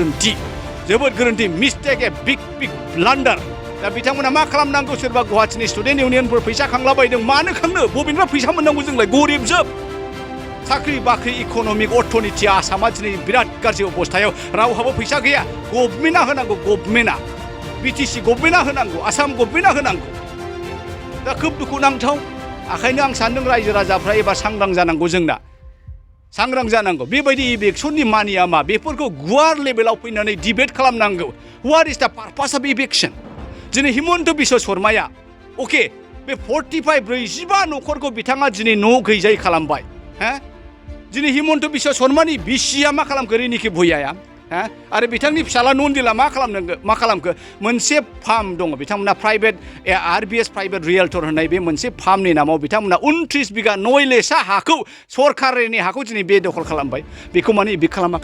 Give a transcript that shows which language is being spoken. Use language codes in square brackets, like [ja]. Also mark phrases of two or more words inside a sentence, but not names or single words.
[brx] गोरोन्थि [en] mistake a big blunder [brx] दा बिथांमोना मा खालामनांगौ सोरबा गुवाहाटीनि [en] student union-phor [brx] फैसा खांलाबायदों मानो खांनो बबेनिफ्राय फैसा मोननांगौ जोंलाय गरिब जोब साख्रि बाख्रि इक'नमिक अर्थनितिया आसामा दिनै बिराद गाज्रि अबस्थायाव रावहाबो फैसा गैया गभर्नमेन्टआ होनांगौ गभर्नमेन्टआ बिटिसि गभर्नमेन्टआ होनांगौ आसाम गभर्नमेन्टआ होनांगौ दा खोब दुखुनांथाव ओंखायनो आं सानदों रायजो राजाफ्रा एबार सांग्रां जानांगौ जोंना सांग्रां जानांगौ बेबायदि इभिक्सननि मानिया मा बेफोरखौ गुवार लेभेलाव फैनानै डिबेट खालामनांगौ [en] what is the purpose of eviction [brx] दिनै हिमन्त बिश्व शर्माया अके बे 45 न'खरखौ बिथाङा दिनै न' गैजायै खालामबाय दिनै हिमन्त बिश्व शर्मानि बिसिया मा खालामखो रिनिखि भुइयाया आरो बिथांनि फिसाला नन्दिला मा खालामखो मोनसे फार्म दङ बिथांमोना [en] private RBS private realtor [brx] होननाय बे मोनसे फार्मनि नामाव बिथांमोना 29 बिगा नयलेसा हाखौ सरकारनि हाखौ दिनै बेदखल खालामबाय बेखौ माने इभिक्ट